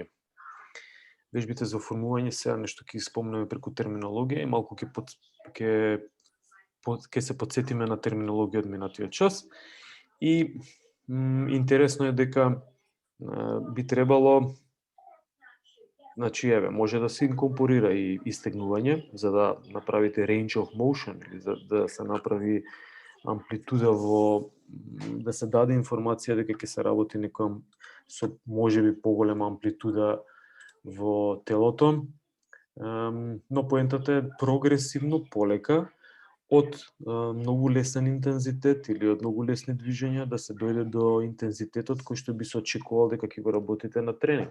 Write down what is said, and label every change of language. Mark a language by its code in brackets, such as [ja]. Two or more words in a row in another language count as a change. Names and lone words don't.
[mk] Вежбите за оформување сега нешто ќе спомнеме преку терминологија и малку ќе се подсетиме на терминологија од минатиот час. И интересно е дека би требало, значи еве, може да се инкорпорира и истегнување за да направите [en] range of motion [mk] или за да се направи амплитуда да се даде информација дека ќе се работи некоја со можеби поголема амплитуда во телото, но поентата е прогресивно полека од многу лесен интензитет или од многу лесни движења да се дојде до интензитетот кој што би се очекувал дека ќе го работите на тренинг.